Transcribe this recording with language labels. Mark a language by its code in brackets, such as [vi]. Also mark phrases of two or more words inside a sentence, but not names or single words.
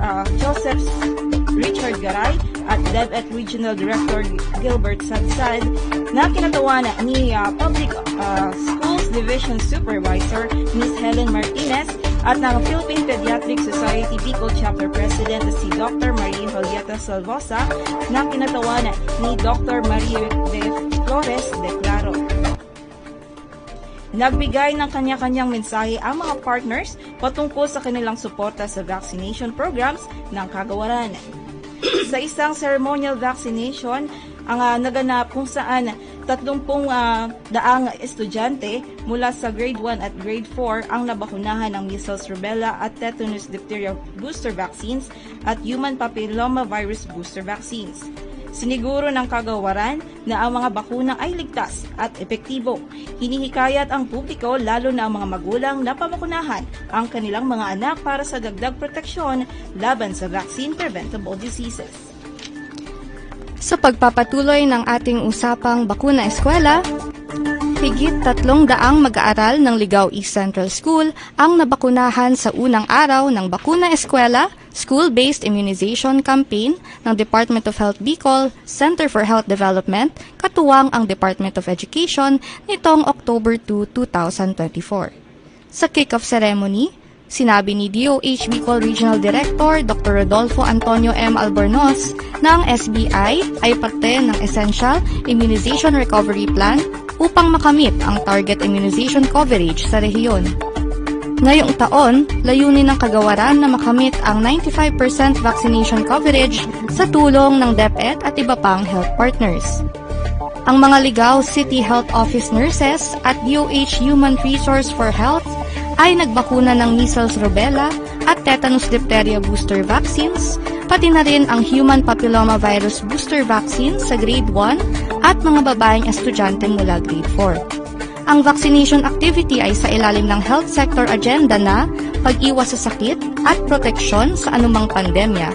[tl] Joseph Richard Garay, at DepEd Regional Director Gilbert Sadsad, na kinatawanan ni Public Schools Division Supervisor Ms. Helen Martinez at ng Philippine Pediatric Society Bicol Chapter President si Dr. Maria Julieta Salvosa, na kinatawanan ni Dr. Maria de Flores de Claro. Nagbigay ng kanya-kanyang mensahe ang mga partners patungkol sa kanilang suporta sa [en] vaccination programs [tl] ng kagawaran. Sa isang [en] ceremonial vaccination, [tl] ang naganap kung saan 30 daang estudyante mula sa grade 1 at grade 4 ang nabakunahan ng measles, rubella at [en] tetanus diphtheria booster vaccines [tl] at [en] human papillomavirus booster vaccines. [tl] Siniguro ng kagawaran na ang mga bakuna ay ligtas at epektibo. Hinihikayat ang publiko, lalo na ang mga magulang, na pamakunahan ang kanilang mga anak para sa dagdag proteksyon laban sa [en] vaccine-preventable diseases. [tl] Sa pagpapatuloy ng ating usapang bakuna eskwela, higit 300 mag-aaral ng Ligao East Central School ang nabakunahan sa unang araw ng Bakuna Eskwela School-Based Immunization Campaign ng Department of Health Bicol, Center for Health Development, katuwang ang Department of Education nitong October 2, 2024. Sa [en] kick-off ceremony, [tl] sinabi ni DOH Bicol Regional Director Dr. Rodolfo Antonio M. Albornoz na ang SBI ay parte ng Essential Immunization Recovery Plan upang makamit ang [en] target immunization coverage [tl] sa rehiyon. Ngayong taon, layunin ng kagawaran na makamit ang 95% [en] vaccination coverage [tl] sa tulong ng DepEd at iba pang [en] health partners. [tl] Ang mga Ligao City Health Office Nurses at DOH Human Resource for Health ay nagbakuna ng measles, rubella at [en] tetanus diphtheria booster vaccines, [tl] pati na rin ang [en] human papillomavirus booster vaccine [tl] sa grade 1 at mga babaeng estudyante mula grade 4. Ang [en] vaccination activity [tl] ay sa ilalim ng [en] health sector agenda [tl] na pag-iwas sa sakit at proteksyon sa anumang pandemya.